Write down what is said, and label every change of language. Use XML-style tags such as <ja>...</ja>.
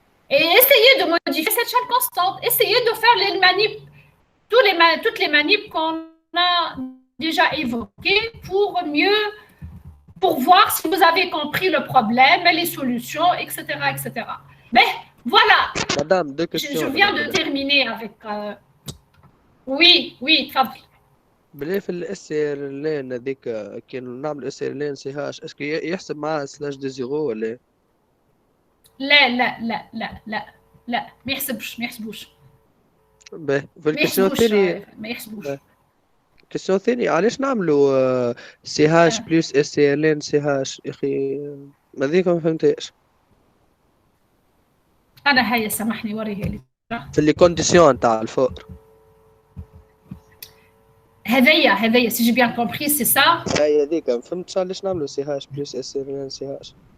<fr>Et essayez de modifier cette chaîne constante. Essayez de faire les manips, toutes les manips qu'on a déjà évoquées pour voir si vous avez compris le problème, les solutions, etc. etc. Mais voilà. Madame, deux questions. Je viens de terminer avec... Oui,</fr> <ar>تفضل. بلي في الاس ار لين هذيك كي نعمل اس ار لين سي هاش اسكو يحسب معاه سلاش دي زيرو ولا لا ما يحسبوش باهي في الكيسيون الثاني ما يحسبوش الكيسيون الثاني علاش نعملوا سي هاش بلس اس ار لين سي هاش يا اخي هذيك ما فهمتهاش انا هيا سامحني وريها لي في لي كونديسيون تاع الفور هذيا</ar> <fr>si j'ai bien compris c'est ça.</fr> <ar>هاي هذيك ما فهمتش علاش نعملوا سي هاش بلس اس ار لين سي هاش.</ar>